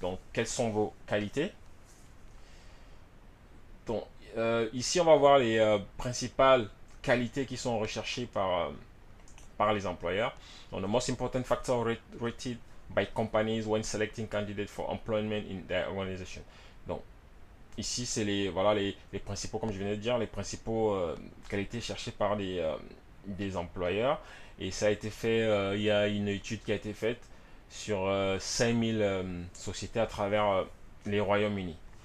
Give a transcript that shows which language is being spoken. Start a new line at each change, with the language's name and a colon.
French: Donc, quelles sont vos qualités? Donc, ici, on va voir les principales qualités qui sont recherchées par les employeurs.
English: Donc, the most important factor rated by companies when selecting candidates for employment in their organization.
French: Donc, ici, c'est les principaux, comme je venais de dire, les principaux qualités cherchées par des employeurs. Et ça a été fait, il y a une étude qui a été faite sur 5000 sociétés à travers les Royaumes-Unis.